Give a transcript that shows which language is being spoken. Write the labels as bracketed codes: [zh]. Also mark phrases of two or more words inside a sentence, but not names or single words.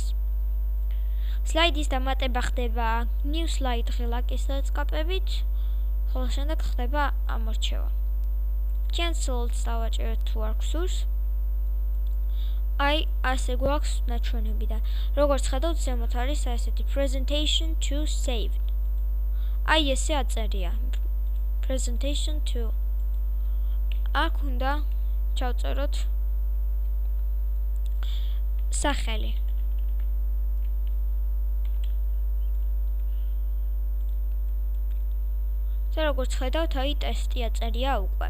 [ka] სლაიდის დამატება ხდება [en] new slide [ka] ღილაკის დაწყაპებით, ხოლო შემდეგ ხდება ამორჩევა. Cancel-ს დავაჭერეთ თუ არ გსურს. აი ასე გვაქვს ნაჩვენები და როგორც ხედავთ, ზემოთ არის ასეთი [en] presentation to save. [ka] აი ესე აწერია. [en] Presentation to. [ka] აქ უნდა ჩავწეროთ სახელი. და როგორც ხედავთ, აი ტესტი აწერია უკვე.